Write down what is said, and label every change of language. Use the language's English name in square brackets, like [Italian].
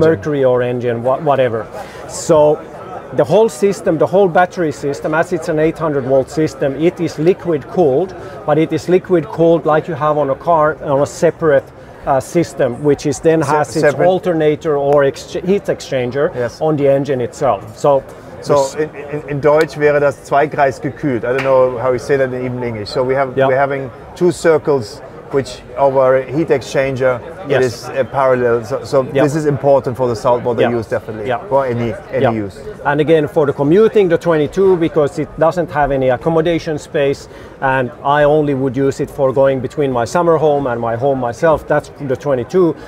[English] Mercury or engine, whatever. So the whole system, the whole battery system, as it's an 800 volt system, it is liquid cooled, but it is liquid cooled like you have on a car on a separate system, which is then has its alternator or heat exchanger on the engine itself. So [German] in Deutsch wäre das zweikreisgekühlt. [English] I don't know how you say that in English. So we're having two circles which over a heat exchanger it is parallel. So this is important for the saltwater use, definitely, for any use. And again, for the commuting, the 22, because it doesn't have any accommodation space, and I only would use it for going between my summer home and my home myself, that's the 22.